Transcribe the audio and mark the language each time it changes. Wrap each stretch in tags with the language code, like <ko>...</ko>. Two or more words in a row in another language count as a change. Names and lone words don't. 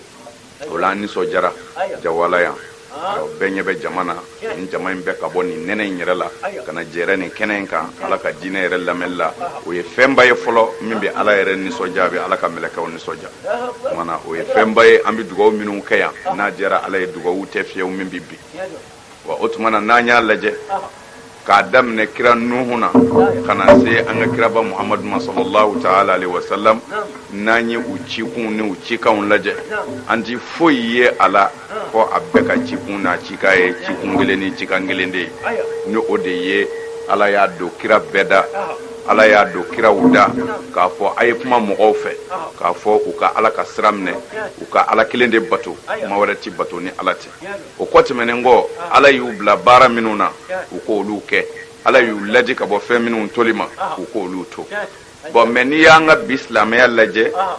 <bm>o la an nisɔndiyara jawala yan bɛɛ ɲɛ bɛ jama na nin jama in bɛɛ ka bɔ nin nɛnɛ in yɛrɛ la ka na jɛrɛ nin kɛnɛ in kan ala ka diinɛ yɛrɛ lamɛnni la o ye fɛnba ye fɔlɔ min bɛ ala yɛrɛ nisɔndiya a bɛ ala ka mɛlɛkɛw nisɔndiya o kumana o ye fɛnba ye an bɛ dugawu minnu kɛ yan n'a diyara ala ye dugawu tɛ fiyɛw min bɛ bin wa o tuma na n'an y'a lajɛ k'a daminɛ kira nuhu na ka na se an ka kiraba muhamadu ma</bm> <ar>صلى الله تعالى عليه وسلم</ar> <bm>n'an ye u cikun ni u cikanw lajɛ an ti foyi ye a la fɔ a bɛɛ ka cikun n'a cika ye cikun kelen ni cikan kelen de ye ni o de ye ala y'a don kira bɛɛ da ala y'a don kiraw da k'a fɔ a ye kuma mɔgɔw fɛ k'a fɔ u ka ala ka sira minɛ u ka ala kelen de bato kuma wɛrɛ ti bato ni ala tɛ o kɔ tɛmɛnen kɔ ala y'u bila baara minnu na u k'olu kɛ ala y'u lajɛ ka bɔ fɛn minnu toli ma u k'olu to bon mɛ n'i y'an ka bi silamɛya lajɛ</bm>